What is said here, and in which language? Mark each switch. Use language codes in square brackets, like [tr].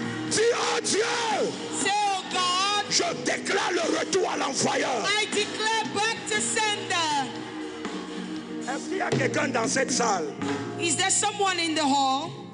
[fr] Dis oh Dieu, [en] Say, oh God, [fr] je déclare le retour à l'envoyeur. [en] I declare back to sender. [fr] Est-ce qu'il y a quelqu'un dans cette salle [en] Is there someone in the hall